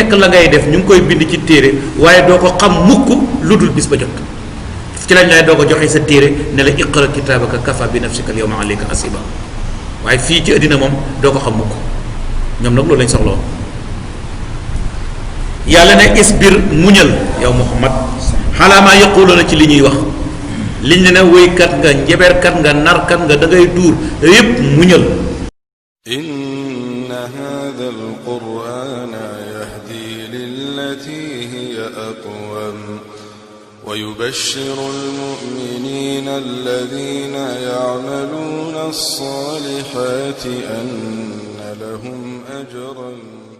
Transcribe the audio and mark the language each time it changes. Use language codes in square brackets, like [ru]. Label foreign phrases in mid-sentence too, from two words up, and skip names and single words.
[wo] nekk la ngay def ñu ngi koy bind ci téere waaye doo ko xam mukk lu dul bis ba jot ci lañ lay doo ko joxe sa téere ne la [ar] اقرأ كتابك كفى بنفسك اليوم عليك حسيبا [wo] waaye fii ci àddina moom doo ko xam mukk ñoom nag loolu lañ soxla woon yàlla ne isbir muñal yow Muhammad [ar] على ما يقولون [wo] ci li ñuy wax liñ ne ne wéykat nga njeberkat nga narkat nga da ngay duur yépp muñal [ar] إن هذا القرآن يهدي للتي هي أقوم ويبشر المؤمنين الذين يعملون الصالحات أن لهم أجرا